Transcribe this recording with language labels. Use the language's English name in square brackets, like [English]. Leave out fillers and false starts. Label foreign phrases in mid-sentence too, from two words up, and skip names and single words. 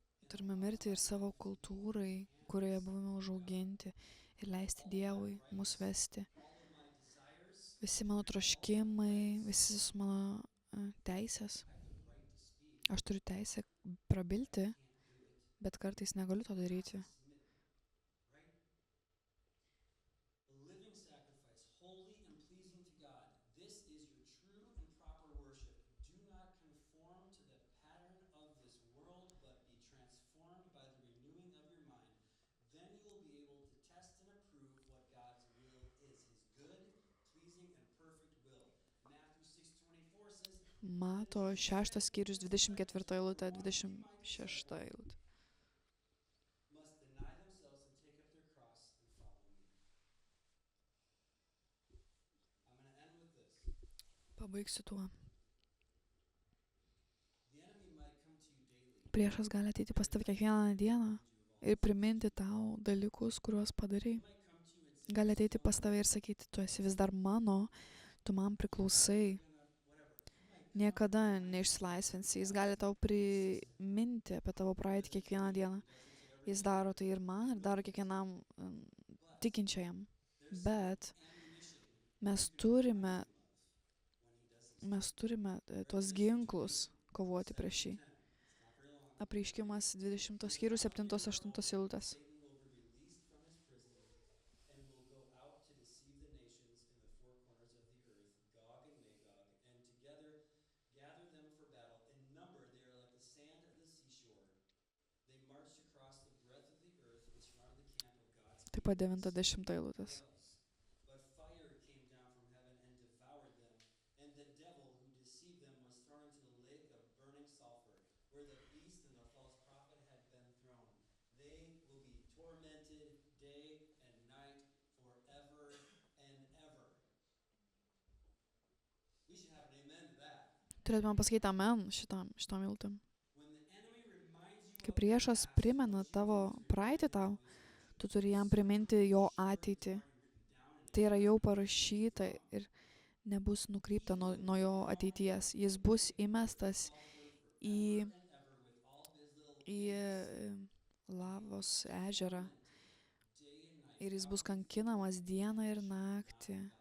[Lithuanian] Turime mirti ir savo kultūrai, kurioje buvome užauginti, ir leisti Dievui mus vesti. Visi mano troškimai, visis mano teisės. Aš turiu teisę prabilti, bet kartais negaliu to daryti. [English] Living sacrifice, holy and pleasing to God. This is your true and proper worship. Do not conform to the pattern of this world, but be transformed by the renewing of your mind. Then you will be able to test and approve what God's will is, his good, pleasing, and perfect will. Matthew 6:24 says, [Lithuanian] Mato 6 skyrius 24 eilutė, 26 eilutė. [English] must deny themselves and take up their cross and follow me. I'm going to end with this. [Lithuanian] Pabaigsiu tuo. [English] The enemy might come to you daily. [Lithuanian] Priešas gali ateiti pas tave kiekvieną dieną ir priminti tau dalykus, kuriuos padarai. [English] He might come to you and say, [Lithuanian] Gali ateiti pas tave ir sakyti, tu esi vis dar mano, tu man priklausai. [English] whatever. He might [Lithuanian] Niekada neišsilaisvinsi. Jis gali tau priminti apie tavo praeitį kiekvieną dieną. Jis daro tai ir man, ir daro kiekvienam tikinčiajam. Bet mes turime tuos ginklus kovoti prieš jį. Apreiškimas 20 skyrius 7-8 eilutės. [English] Satan will be released from his prison and will go out to deceive the nations in the four corners of the earth, Gog and Magog, and together gather them for battle. In number, they are like the sand of the seashore. They marched across the breadth of the earth and surrounded the camp of God's [Lithuanian] Taip pat 90 eilutės. [English] But fire came down from heaven and devoured them, and the devil who deceived them was thrown into the lake of burning sulfur, where the beast and the false prophet had been thrown. They will be tormented day and night forever and ever. We should have an amen to that. [Lithuanian] Turėtume pasakyti amen šitom eilutėm. [English] When the enemy reminds you [Lithuanian] Kai priešas primena tavo praeitį tau, tu turi jam priminti jo ateitį. Tai yra jau parašyta ir nebus nukrypta nuo jo ateities. Jis bus įmestas į lavos ežerą ir jis bus kankinamas dieną ir naktį.